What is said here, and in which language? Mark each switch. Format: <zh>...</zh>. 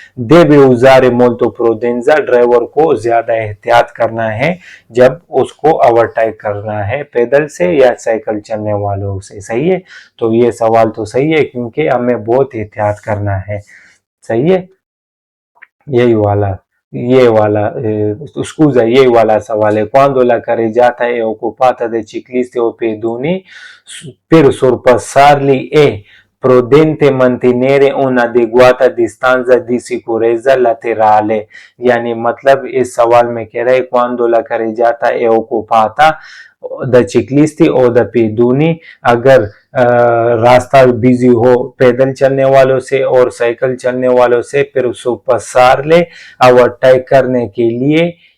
<hi>देवे उजारे मोल्तो प्रोडेंजा, ड्राइवर को ज्यादा एहतियात करना है जब उसको ओवरटेक करना है पैदल से या साइकिल चलने वालों से। सही है, तो ये सवाल तो सही है, क्योंकि हमें बहुत एहतियात करना है। सही है, ये वाला scusa, ये वाला सवाल है।</hi> <it>Quando la carreggiata è occupata dai ciclisti o pedoni, per sorpassarli è prudente mantenere un'adeguata distanza di sicurezza laterale।</it> <hi>यानी मतलब इस सवाल में कह रहा है</hi> <it>quando la carreggiata è occupata द ciclisti o द pedoni,</it> <hi>अगर रास्ता बिजी हो पैदल चलने वालों से और साइकिल चलने वालों से, फिर उसको पसार ले ओवरटेक करने के लिए।</hi>